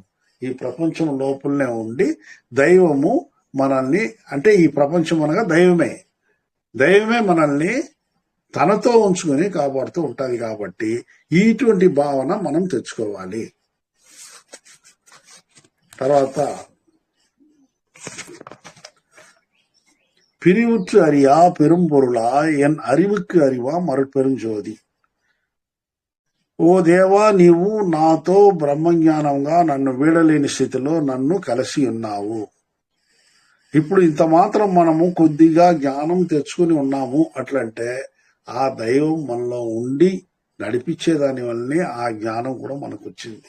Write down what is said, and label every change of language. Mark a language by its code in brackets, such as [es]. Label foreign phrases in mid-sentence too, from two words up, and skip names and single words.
[te] ఈ ప్రపంచం లోపలనే ఉండి దైవము మనల్ని, అంటే ఈ ప్రపంచం అనగా దైవమే, దైవమే మనల్ని తనతో ఉంచుకొని కాపాడుతూ ఉంటది. కాబట్టి ఇటువంటి భావన మనం తెచ్చుకోవాలి. [ta] తర్వాత பிரிவுற்று அறியா பெரும்பொருளா ఎన్ அறிவுக்கு அறிவா మరుపెరుంజోది. [te] ఓ దేవా, నీవు నాతో బ్రహ్మజ్ఞానంగా నన్ను వీడలేని స్థితిలో నన్ను కలిసి ఉన్నావు. ఇప్పుడు ఇంత మాత్రం మనము కొద్దిగా జ్ఞానం తెచ్చుకుని ఉన్నాము అట్లంటే ఆ దైవం మనలో ఉండి నడిపించేదాని వల్లనే ఆ జ్ఞానం కూడా మనకు వచ్చింది.